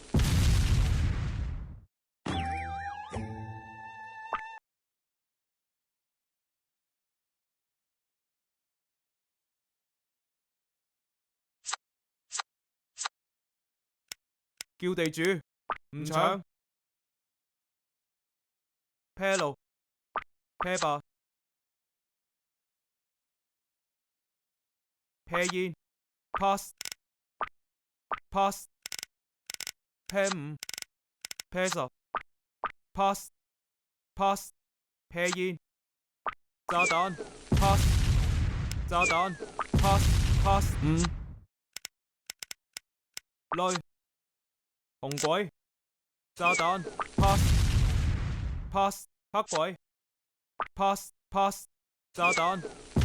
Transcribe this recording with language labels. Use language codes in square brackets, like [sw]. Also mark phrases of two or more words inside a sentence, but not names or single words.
[yue] 叫地主唔搶 [en] pair 6 pair 8 pair 煙 pass pass pair 5 pair 10 pass pass pair 煙炸彈 pass 炸彈 pass pass 5 [yue] 雷紅鬼炸彈 [en] pass pass [yue] 黑鬼 [en] pass pass [yue] 炸彈